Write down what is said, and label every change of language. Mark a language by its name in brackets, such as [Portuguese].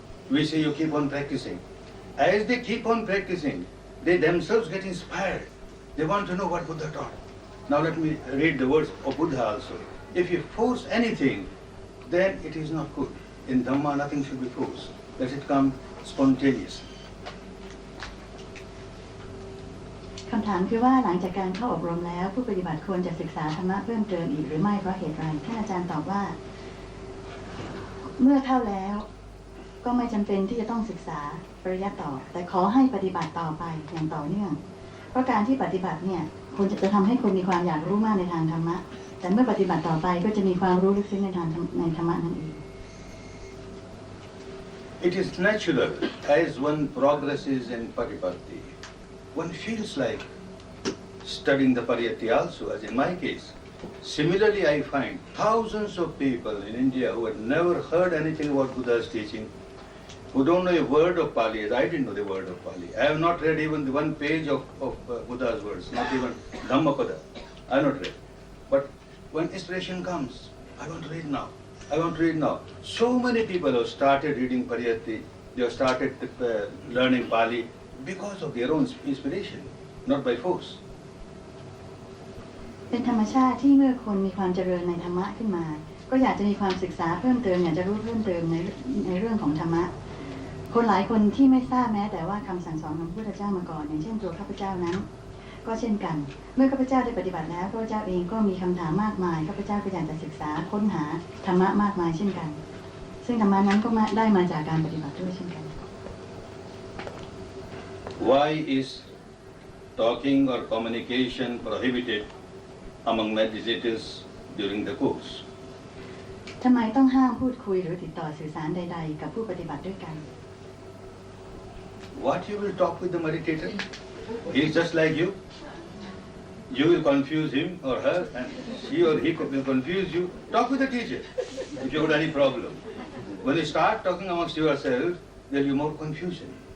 [English] We say you keep on practicing. As they keep on practicing, they themselves get inspired. They want to know what Buddha taught. Now let me read the words of Buddha also. If you force anything, then it is not good. In Dhamma, nothing should be forced. Let it come spontaneously. [Thai] คำถามคือว่าหลังจากการเข้าอบรมแล้วผู้ปฏิบัติควรจะศึกษาธรรมะเพิ่มเติมอีกหรือไม่เพราะเหตุไรท่านอาจารย์ตอบว่า เมื่อเข้าแล้วก็ไม่จำเป็นที่จะต้องศึกษาปริยัติต่อแต่ขอให้ปฏิบัติต่อไปอย่างต่อเนื่องเพราะการที่ปฏิบัติเนี่ยควรจะทำให้คนมีความอยากรู้มากในทางธรรมะแต่เมื่อปฏิบัติต่อไปก็จะมีความรู้ลึกซึ้งในธรรมะนั่นเอง [English] It is natural as one progresses in Patipatti. One feels like studying the Pariyatti also, as in my case. Similarly, I find thousands of people in India who had never heard anything about Buddha's teaching, who don't know a word of Pali, as I didn't know the word of Pali. I have not read even the one page of Buddha's words, not even Dhammapada. I have not read. But when inspiration comes, I want to read now. I want to read now. So many people have started reading Pariyatti, they have started learning Pali because of their own inspiration, not by force. [Thai] เป็นธรรมชาติที่เมื่อคนมีความเจริญในธรรมะขึ้นมาก็อยากจะมีความศึกษาเพิ่มเติมอยากจะรู้เพิ่มเติมในเรื่องของธรรมะคนหลายคนที่ไม่ทราบแม้แต่ว่าคำสั่งสอนของพระพุทธเจ้ามาก่อนอย่างเช่นตัวข้าพเจ้านั้นก็เช่นกันเมื่อข้าพเจ้าได้ปฏิบัติแล้วข้าพเจ้าเองก็มีคำถามมากมายข้าพเจ้าก็อยากจะศึกษาค้นหาธรรมะมากมายเช่นกันซึ่งธรรมะนั้นก็ได้มาจากการปฏิบัติด้วยเช่นกัน [English] Why is talking or communication prohibited among meditators during the course? [Thai] ทำไมต้องห้ามพูดคุยหรือติดต่อสื่อสารใดๆกับผู้ปฏิบัติด้วยกัน [English] What you will talk with the meditator? He is just like you. You will confuse him or her, and she or he will confuse you. Talk with the teacher if you have any problem. When you start talking amongst yourselves, there will be more confusion.